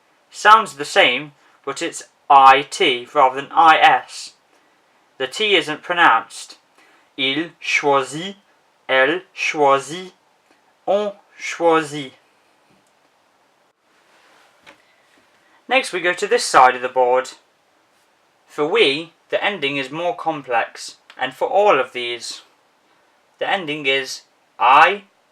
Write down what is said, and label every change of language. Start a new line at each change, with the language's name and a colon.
English: Sounds the same, but it's IT rather than IS. The T isn't pronounced.
French: Il choisit, elle choisit, on choisit.
English: Next we go to this side of the board. For we, the ending is more complex, and for all of these, the ending is ISSONS.